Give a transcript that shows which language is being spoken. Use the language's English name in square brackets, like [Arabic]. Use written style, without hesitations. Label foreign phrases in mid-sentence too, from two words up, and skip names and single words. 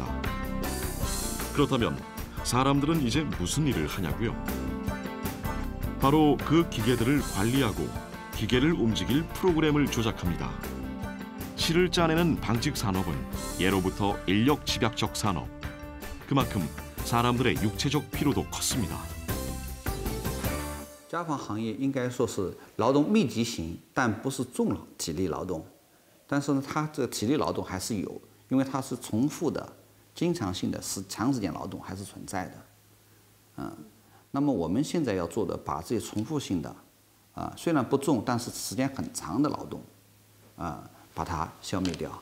[Korean] 그렇다면 사람들은 이제 무슨 일을 하냐고요? 바로 그 기계들을 관리하고 기계를 움직일 프로그램을 조작합니다. 실을 짜내는 방직 산업은 예로부터 인력 집약적 산업. 그만큼 사람들의 육체적 피로도 컸습니다. [Chinese] 家纺行业应该说是劳动密集型，但不是重体力劳动。但是呢，它这个体力劳动还是有，因为它是重复的。经常性的长时间劳动还是存在的，那么我们现在要做的，把这些重复性的，虽然不重，但是时间很长的劳动，把它消灭掉。